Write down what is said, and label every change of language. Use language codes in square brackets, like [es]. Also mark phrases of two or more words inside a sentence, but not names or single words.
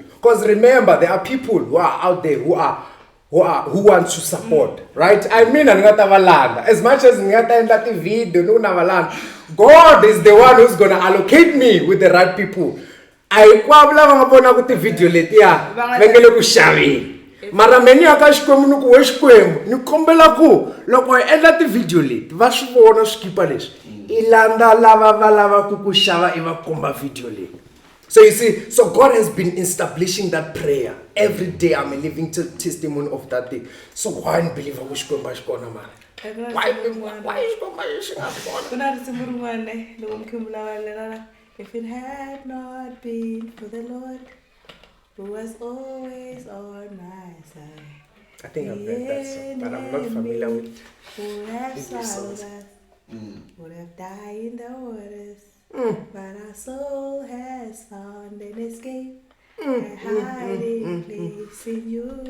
[en] Because remember, there are people who are out there who want to support, right? I mean, as much as video, God is the one who's gonna allocate me with the right people. [ts] Video mara [en] many aka [ts] xikwembu ni ku we xikwembu ni kombela ku loko hi endla ti-video leti va swi vona swikipa leswi I landa lava va lava ku ku xava I va komba video leyi. [en] So you see, so God has been establishing that prayer every day. I'm a living testimony of that thing. So why don't believe [ts] ku xikwembu xi kona mara? Why xikwembu xi nga kona? [en] If it had not been for the Lord who was always on my side. I think I've heard that song, but I'm not familiar with it. Who have swallowed us, would have died in the waters, but our soul has found an escape, a hiding place in you.